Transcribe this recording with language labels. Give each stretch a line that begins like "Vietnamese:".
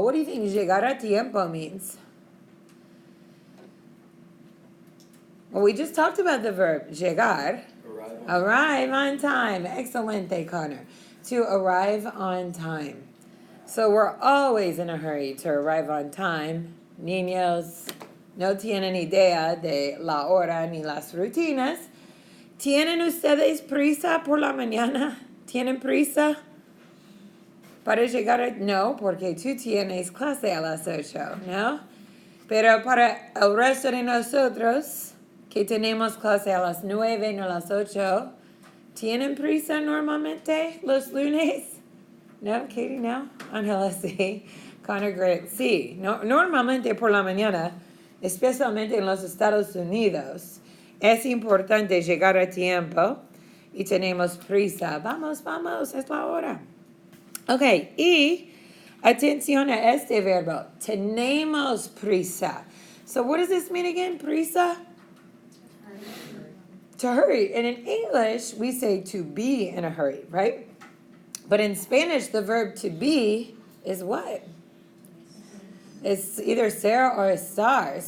English: What do you think
Spanish: llegar a tiempo
English: means? Well, we just talked about the verb llegar. Arrive on time. Excelente, Connor. To arrive on time. So we're always in a hurry to arrive on time.
Spanish: Niños no tienen idea de la hora ni las rutinas. ¿Tienen ustedes prisa por la mañana? ¿Tienen prisa para llegar a... No, porque tú tienes clase a las 8, ¿no? Pero para el resto de nosotros, que tenemos clase a las 9, no a las 8, ¿tienen prisa normalmente los lunes? No, Katie, no. Angela, sí. Connor, Greg, sí. No, normalmente por la mañana, especialmente en los Estados Unidos, es importante llegar a tiempo y tenemos prisa. Vamos, es la hora. Ok, y atención a este verbo. Tenemos prisa.
English: So what does this mean again, prisa? To hurry. And in English, we say to be in a hurry, right? But in Spanish, the verb to be is what? It's either ser or estar.